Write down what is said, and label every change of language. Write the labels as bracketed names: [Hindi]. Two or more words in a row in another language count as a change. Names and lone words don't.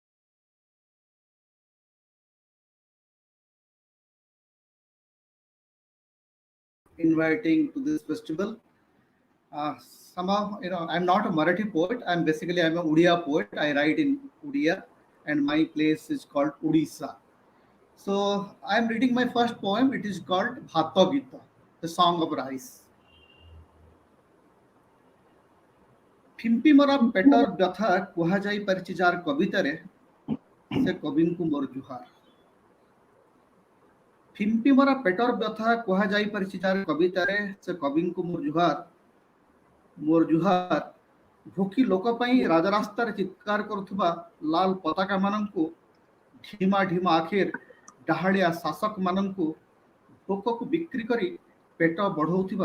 [English] Inviting to this festival. Somehow, I'm not a Marathi poet. I'm a Uriya poet. I write in Uriya, and my place is called Odisha. So I'm reading my first poem. It is called Bhato Gita, the song of rice. [Odia] ଫିମ୍ପି ମରା ପେଟର ବ୍ୟଥା କୁହାଯାଇ ପାରିଛି ଯାର କବିତାରେ ସେ କବିଙ୍କୁ ମୋର ଜୁହାର। ଫିମ୍ପି ମରା ପେଟର ବ୍ୟଥା କୁହାଯାଇ ପାରିଛି ଯାର କବିତାରେ ସେ କବିଙ୍କୁ ମୋର ଜୁହାର ଭୋକି ଲୋକ ପାଇଁ ରାଜରାସ୍ତାରେ ଚିତ୍କାର କରୁଥିବା ଲାଲ ପତାକା ମାନଙ୍କୁ ଢିମା ଢିମା ଆଖିର ଡାହାଳିଆ ଶାସକ ମାନଙ୍କୁ ଭୋକକୁ ବିକ୍ରି କରି ପେଟ ବଢଉଥିବା